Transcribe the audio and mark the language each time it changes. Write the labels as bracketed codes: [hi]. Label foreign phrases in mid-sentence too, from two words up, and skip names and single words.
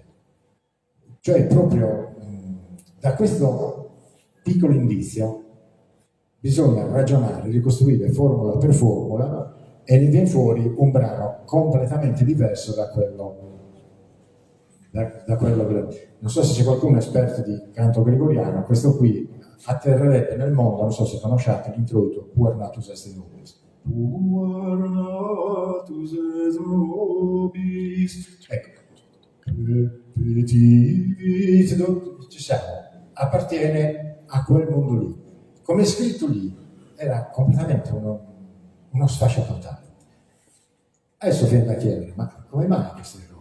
[it] Cioè proprio da questo piccolo indizio bisogna ragionare, ricostruire formula per formula e ne viene fuori un brano completamente diverso da quello non so se c'è qualcuno esperto di canto gregoriano. Questo qui atterrerebbe nel mondo, non so se conosciate l'introito Puer natus est nobis. Puer natus est nobis. Ecco, ci siamo, appartiene a quel mondo lì. Come è scritto lì, era completamente uno sfascio totale. Adesso viene da chiedere, ma come mai questo errore?